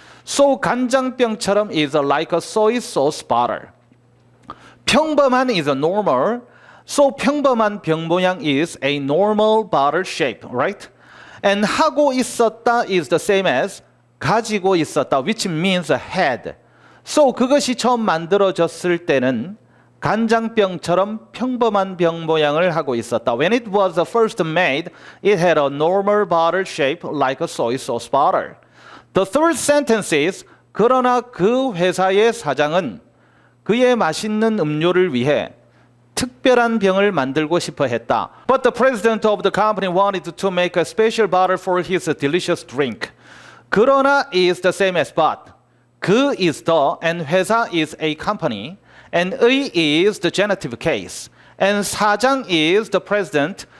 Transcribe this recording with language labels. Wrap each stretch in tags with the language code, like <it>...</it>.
<en>So 간장병처럼 is like a soy sauce bottle. 평범한 is a normal. So</en> <ko>평범한 병 모양</ko> <en>is a normal bottle shape, right? And</en> <ko>하고 있었다</ko> <en>is the same as</en> <ko>가지고 있었다,</ko> <en>which means had.</en> <ko>So 그것이 처음 만들어졌을 때는 간장병처럼 평범한 병 모양을 하고 있었다.</ko> <en>When it was first made, it had a normal bottle shape like a soy sauce bottle. The third sentence is</en> <ko>그러나 그 회사의 사장은 그의 맛있는 음료를 위해 특별한 병을 만들고 싶어 했다.</ko> <en>But the president of the company wanted to make a special bottle for his delicious drink. 그러나 is the same as but. 그 is the and 회사 is a company. And 의 is the genitive case. And 사장 is the president.</en>